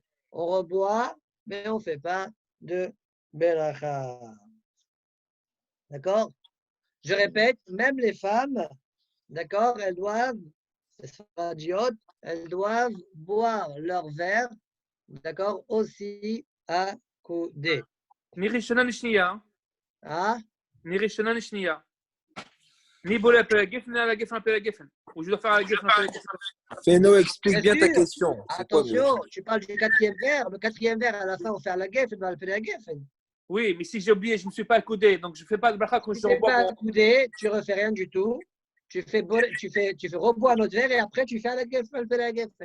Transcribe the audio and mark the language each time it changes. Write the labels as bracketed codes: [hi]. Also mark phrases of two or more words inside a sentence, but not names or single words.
[fr] On reboit, mais on ne fait pas de bracha. D'accord? Je répète, même les femmes, d'accord, elles doivent boire leur verre, d'accord, aussi à couder. Ni Rishona ni Shniya. Ah? Ni Rishona ni Shniya. Ni [he] Boré Peri Geffen, [fr] ni à la [he] Geffen Peri Geffen. [fr] Ou je dois faire à la [he] Geffen Peri Geffen. [fr] Feno, explique bien ta question. Attention, tu parles du quatrième verre. Le quatrième verre, à la fin, on fait à la Geffen, on fait à la Geffen. Oui, mais si j'ai oublié, je ne me suis pas accoudé, donc je ne fais pas de bracha quand je rebois. Tu ne fais pas accoudé, tu ne refais rien du tout. Tu fais reboire notre verre et après, tu fais à la [he] Geffen, Peri Geffen.